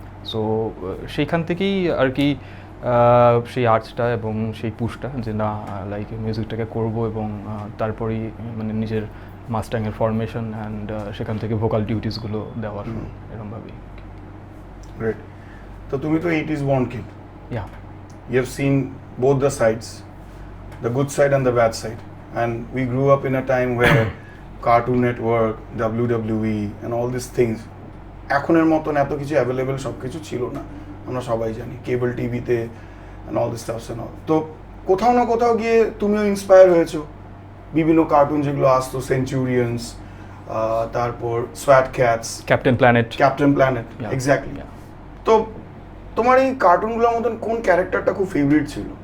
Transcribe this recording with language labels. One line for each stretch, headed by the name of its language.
Bangla: So সেইখান থেকেই আর কি সেই আর্টসটা এবং সেই পুশটা যে না, লাইক মিউজিকটাকে করব এবং তারপরেই মানে নিজের মাস্টাংয়ের ফরমেশন অ্যান্ড সেখান থেকে ভোকাল ডিউটিসগুলো দেওয়া শুরু এরকমভাবেই।
English: Great.
Bangla: তো তুমি তো
English: 80s born kid. Yeah. You have seen both the sides, the good side and the bad side. And we grew up in a time where Cartoon Network, WWE and all these things
Bangla: এখনের মতন এত কিছু available সব কিছু ছিল না, আমরা সবাই জানি। কেবল টিভিতে
English: and all this stuff and all.
Bangla: তো কোথাও না কোথাও গিয়ে তুমিও ইন্সপায়ার হয়েছো বিভিন্ন কার্টুন যেগুলো আসতো, সেঞ্চুরিয়ানস, তারপর সোয়াট ক্যাটস, ক্যাপ্টেন প্ল্যানেট,
English: Exactly.
Bangla: তো তোমার এই কার্টুনগুলোর মতন কোন ক্যারেক্টারটা খুব ফেভারিট ছিল?